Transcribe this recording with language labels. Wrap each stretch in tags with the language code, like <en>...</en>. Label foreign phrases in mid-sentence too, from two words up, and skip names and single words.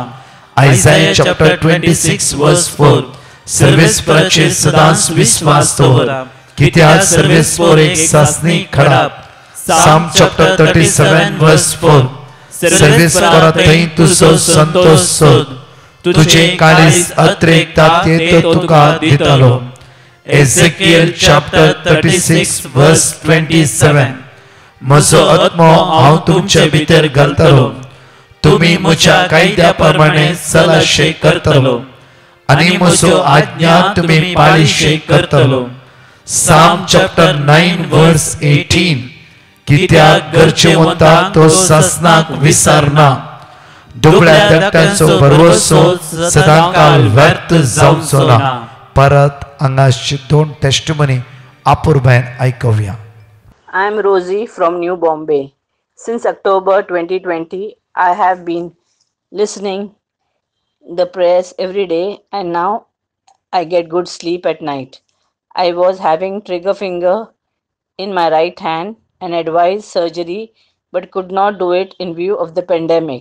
<kok>आयसाया चॅप्टर 26 वर्स 4 सर्वेस्पराचे सदांच विश्वास दवर कित्याक सर्वेस्पर एक सासणी खडाप. साम चॅप्टर 37 वर्स 4 सर्वेस्परा थंय तुजो संतोष सोद. तुझे काळीज अत्रेकता ते तो तुका दितलो. Ezekiel chapter 36 verse 27 म्हजो आत्मो हांव तुमचे भितर घालतलो. तुमी म्हज्या कायद्या प्रमाणे चलाशे करतलो आनी म्हजो आज्ञा तुमी पाळीशे करतलो.</kok> <en>Psalm chapter 9 verse 18</en> <kok>कित्याक घरचे वता तो ससनाक विसरना दुबळ्या धाकट्यांचो भरवसो सदांकाल व्यर्थ जावचो ना. परत हांगाची 2 टेस्टिमनी आपुरबायन आयकूया.</kok> <en>I am Rosie from New Bombay. Since October 2020, I have been listening the prayers every day and now I get good sleep at night. I was having trigger finger in my right hand and advised surgery but could not do it in view of the pandemic.</en>